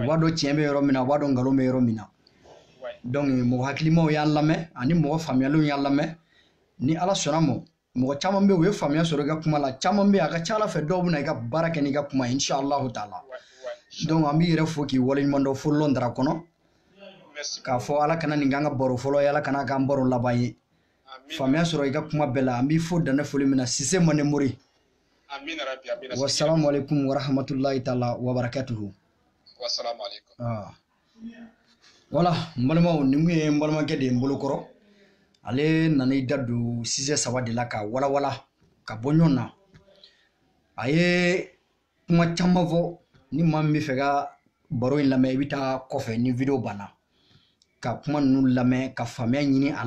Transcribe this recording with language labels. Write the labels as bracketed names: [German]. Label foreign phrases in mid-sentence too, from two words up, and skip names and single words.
[Bambara] b'a dɔn tiɲɛ bɛ yɔrɔ min na u b'a dɔn nkalon bɛ yɔrɔ min na donc mɔgɔ hakilimaw y'an lamɛn ani mɔgɔ faamuyalenw y'an lamɛn ni ala sɔnna ma mɔgɔ caman bɛ yen u ye faamuya sɔrɔ i ka kuma la caman bɛ yen a ka ca ala fɛ dɔw bɛ na i ka baara kɛ n'i ka kuma ye [Arabic] إن شاء الله تعالى [Bambara] donc an b'i yɛrɛ fo k'i waleɲuman dɔn fo lɔndara kɔnɔ k'a fɔ ala kana nin k'an ka baro fɔlɔ ye ala kana k'an baro laban ye faamuya sɔrɔ i ka kuma bɛɛ la an b'i fo dande foli min na Sise Manemori. [Arabic] والسلام عليكم ورحمة الله تعالى وبركاته. والسلام عليكم. [Bambara] Voilà, n balimaw nin kun ye n balimakɛ de ye n bolokɔrɔ ale nana i da don sujet saba de la ka walawala ka bɔ ɲɔgɔn na a ye kuma caman fɔ ni maa min bɛ fɛ ka baro in lamɛn i bɛ taa kɔfɛ ni video banna ka kuma ninnu lamɛn ka faamuya ɲini a